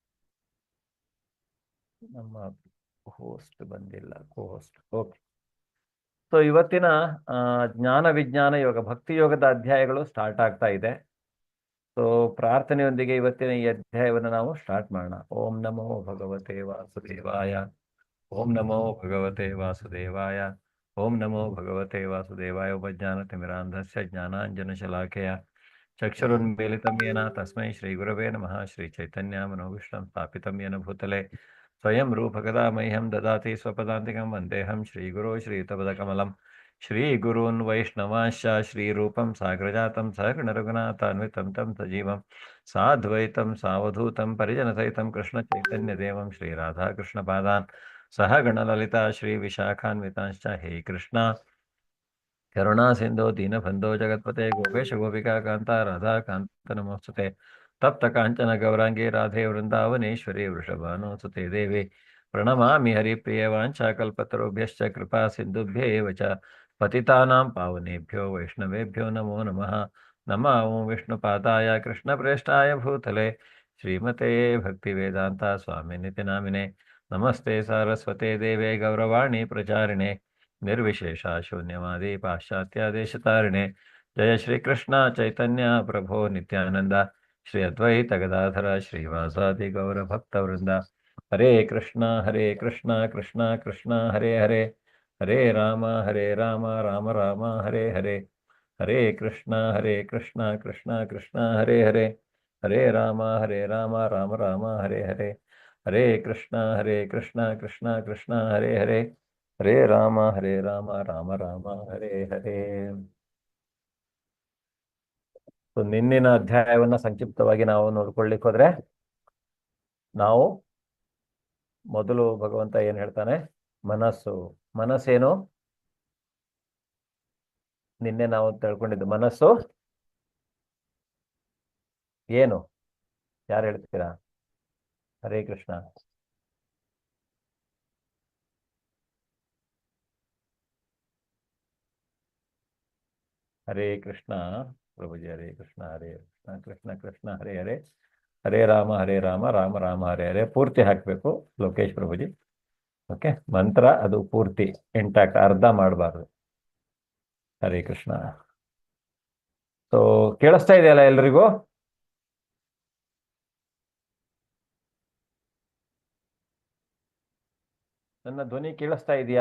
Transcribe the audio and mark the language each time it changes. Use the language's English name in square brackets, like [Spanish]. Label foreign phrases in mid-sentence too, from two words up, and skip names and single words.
[Kannada] ನಮ್ಮ ಹೋಸ್ಟ್ ಬಂದಿಲ್ಲ, ಕೋ ಹೋಸ್ಟ್. ಓಕೆ, ಸೊ ಇವತ್ತಿನ ಜ್ಞಾನ ವಿಜ್ಞಾನ ಯೋಗ ಭಕ್ತಿ ಯೋಗದ ಅಧ್ಯಾಯಗಳು ಸ್ಟಾರ್ಟ್ ಆಗ್ತಾ ಇದೆ. ಸೊ ಪ್ರಾರ್ಥನೆಯೊಂದಿಗೆ ಇವತ್ತಿನ ಈ ಅಧ್ಯಾಯವನ್ನು ನಾವು ಸ್ಟಾರ್ಟ್ ಮಾಡೋಣ. [Sanskrit] ಓಂ ನಮೋ ಭಗವತೆ ವಾಸುದೇವಾಯ. ಓಂ ನಮೋ ಭಗವತೆ ವಾಸುದೇವಾಯ. ಓಂ ನಮೋ ಭಗವತೆ ವಾಸುದೇವಾಯ. ಉಪಜ್ಞಾನತಿಮಿರಾಂಧಸ್ಯ ಜ್ಞಾನಾಂಜನಶಲಾಖೆಯ ಚಕ್ಷುರುನ್ಮೀಲಿತಂ ಯೇನ ತಸ್ಮೈ ಶ್ರೀ ಗುರವೇ ನಮಃ. ಶ್ರೀ ಚೈತನ್ಯ ಮನೋಭೀಷ್ಟಂ ಸ್ಥಾಪಿತಂ ಯೇನ ಭೂತಲೆ ಸ್ವಯಂ ರೂಪಕದಾ ಮಹ್ಯಂ ದದಾತಿ ಸ್ವಪದಾಂತಿಕಂ ವಂದೇಹಂ ಶ್ರೀಗುರೋ ಶ್ರೀಯುತಪದಕಮಲಂ ಶ್ರೀಗುರೂನ್ ವೈಷ್ಣವಾಂಶ್ಚ ಶ್ರೀರೂಪಂ ಸಾಗ್ರಜಾತಂ ಸಹಗಣರಘುನಾಥಾನ್ವಿತಂ ತಂ ಸಜೀವಂ ಸಾದ್ವೈತಂ ಸಾವಧೂತಂ ಪರಿಜನಸಹಿತಂ ಕೃಷ್ಣಚೈತನ್ಯದೇವಂ ಶ್ರೀರಾಧಾಕೃಷ್ಣಪಾದಾನ್ ಸಹಗಣಲಲಿತಾ ಶ್ರೀವಿಶಾಖಾನ್ವಿತಾಂಶ್ಚ ಹೇ ಕೃಷ್ಣ ಕರುಣಾ ಸಿಂಧೋ ದೀನಬಂಧೋ ಜಗತ್ಪತೆ ಗೋಪೇಶ ಗೋಪಿಕಾ ಕಾಂತ ರಾಧಾ ಕಾಂತ ನಮೋಸ್ತುತೆ ತಪ್ತ ಕಾಂಚನ ಗೌರಾಂಗಿ ರಾಧೆ ವೃಂದಾವನೇಶ್ವರಿ ವೃಷಭಾನುಸುತೆ ದೇವಿ ಪ್ರಣಮಾಮಿ ಹರಿಪ್ರಿಯ ವಾಂಛಾಕಲ್ಪತರುಭ್ಯಶ್ಚ ಕೃಪಾ ಸಿಂಧುಭ್ಯೇವ ಚ ಪತಿತಾನಾಂ ಪಾವನೇಭ್ಯೋ ವೈಷ್ಣವೇಭ್ಯೋ ನಮೋ ನಮಃ ನಮೋ ವಿಷ್ಣುಪಾದಾಯ ಕೃಷ್ಣಪ್ರೇಷ್ಠಾಯ ಭೂತಲೆ ಶ್ರೀಮತೆ ಭಕ್ತಿವೇದಾಂತ ಸ್ವಾಮಿನಿತಿ ನಾಮಿನೆ ನಮಸ್ತೆ ಸಾರಸ್ವತೆ ದೇವೆ ಗೌರವಾಣಿ ಪ್ರಚಾರಿಣೆ ನಿರ್ವಿಶೇಷ ಶೂನ್ಯವಾದಿ ಪಾಶ್ಚಾತ್ಯ ದೇಶತಾರಿಣೆ ಜಯ ಶ್ರೀಕೃಷ್ಣ ಚೈತನ್ಯ ಪ್ರಭೋ ನಿತ್ಯಾನಂದ ಶ್ರೀ ಅದ್ವೈತ ಗದಾಧರ ಶ್ರೀವಾಸಾದಿ ಗೌರ ಭಕ್ತವೃಂದ ಹರೇ ಕೃಷ್ಣ ಕೃಷ್ಣ ಕೃಷ್ಣ ಹರೇ ಹರೇ ಹರೇ ರಾಮ ರಾಮ ರಾಮ ಹರೇ ಹರೇ ಹರೇ ಕೃಷ್ಣ ಕೃಷ್ಣ ಕೃಷ್ಣ ಹರೇ ಹರೇ ಹರೇ ರಾಮ ರಾಮ ರಾಮ ಹರೇ ಹರೇ ಹರೇ ಕೃಷ್ಣ ಕೃಷ್ಣ ಹರೇ ಹರೇ ಹರೇ ರಾಮ ರಾಮ ರಾಮ ಹರೇ ಹರೇ. [Kannada] ನಿನ್ನಿನ ಅಧ್ಯಾಯವನ್ನ ಸಂಕ್ಷಿಪ್ತವಾಗಿ ನಾವು ನೋಡ್ಕೊಳ್ಳಿಕ್ಕೆ ಹೋದ್ರೆ, ನಾವು ಮೊದಲು ಭಗವಂತ ಏನ್ ಹೇಳ್ತಾನೆ, ಮನಸ್ಸೇನು ನಿನ್ನೆ ನಾವು ತಿಳ್ಕೊಂಡಿದ್ದು. ಮನಸ್ಸು ಏನು, ಯಾರು ಹೇಳ್ತೀರಾ? [Sanskrit] ಹರೇ ಕೃಷ್ಣ. ಹರೇ ಕೃಷ್ಣ ಪ್ರಭುಜಿ. ಹರೇ ಕೃಷ್ಣ ಕೃಷ್ಣ ಕೃಷ್ಣ ಹರೇ ಹರೇ ಹರೇ ರಾಮ ರಾಮ ರಾಮ ಹರೇ ಹರೇ. [Kannada] ಪೂರ್ತಿ ಹಾಕಬೇಕು ಲೋಕೇಶ್ ಪ್ರಭುಜಿ. ಓಕೆ, ಮಂತ್ರ ಅದು ಪೂರ್ತಿ ಇಂಟ್ಯಾಕ್ಟ್, ಅರ್ಧ ಮಾಡಬಾರ್ದು. [Sanskrit] ಹರೇ ಕೃಷ್ಣ. [Kannada] ಸೊ ಕೇಳಿಸ್ತಾ ಇದೆಯಲ್ಲ ಎಲ್ರಿಗೂ? ನನ್ನ ಧ್ವನಿ ಕೇಳಿಸ್ತಾ ಇದೆಯಾ?